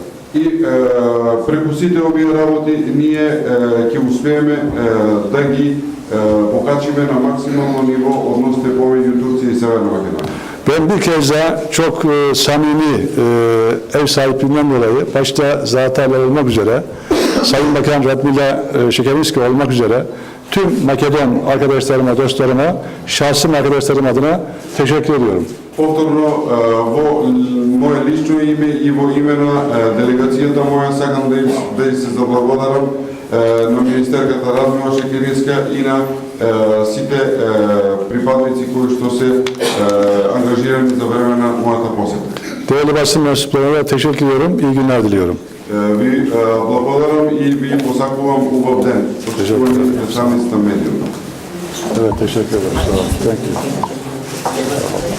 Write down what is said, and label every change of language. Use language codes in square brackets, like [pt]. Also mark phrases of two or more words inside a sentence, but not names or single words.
[mk] И преку сите овие работи ние ќе успееме да ги покачиме на максимално ниво односите помеѓу Турција и Северна Македонија. [tr] Ben bir kez daha çok samimi ev sahipliğinden dolayı başta Zahatarlar olmak üzere Sayın Bakan Radmila Şekerbiski olmak üzere tüm Makedon arkadaşlarıma, dostlarıma, şahsım arkadaşlarım adına teşekkür ediyorum. [mk] Повторно во мое лично име и во име на делегацијата моја сакам да ѝ се заблагодарам на министерката Радмила Шекериска и на сите припадници кои што се ангажирани за време на мојата посета. [tr] Değerli basın mensuplarına da teşekkür ediyorum. İyi günler diliyorum. [mk] Ви благодарам и ви посакувам убав ден. Почитувани представници на медиумите. [tr] Evet, teşekkür ederim. Sağ olun. [en] Thank you.